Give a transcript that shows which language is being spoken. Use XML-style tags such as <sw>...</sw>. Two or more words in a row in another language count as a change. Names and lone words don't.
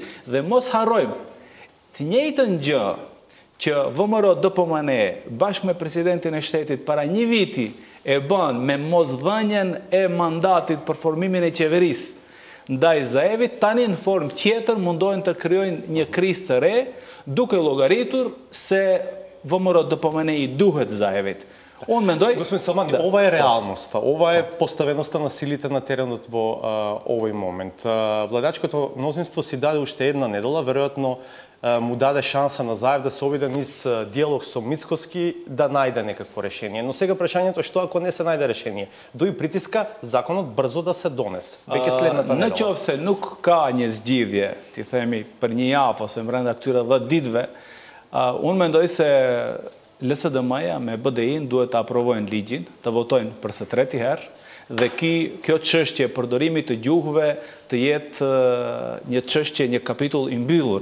<sq>Dhe mos harrojmë të njëjtën gjë që VMRO DPMN bashkë me presidentin e shtetit para një viti e bën me mosdhënien e mandatit për formimin e qeverisë ndaj Zaevit, tani në formë tjetër mundohen të krijojnë një krizë të re, duke llogaritur se VMRO DPMN i duhet Zaevit. Unë mendoj...</sq> <mk>Господин Салмани, ова е реалноста, ова е поставеноста на силите на теренот во овој момент. Владачкото мнозинство си даде уште една недела, веројатно му даде шанса на Заев да се обиде низ диалог со Мицкоски да најде некакво решение. Но сега прашањето е што ако не се најде решение? Дои притиска законот брзо да се донесе. Веќе следната недела.</mk> <sq>Në qoftë se nuk ka një zgjidhje, ti themi për një javë ose brenda këtyre 10 ditëve, unë mendoj se LSDM-ja me BDI-n duhet të aprovojnë ligjin, të votojnë për së treti herë, dhe kjo çështje përdorimit të gjuhëve të jetë një çështje, një kapitull i mbyllur.</sq>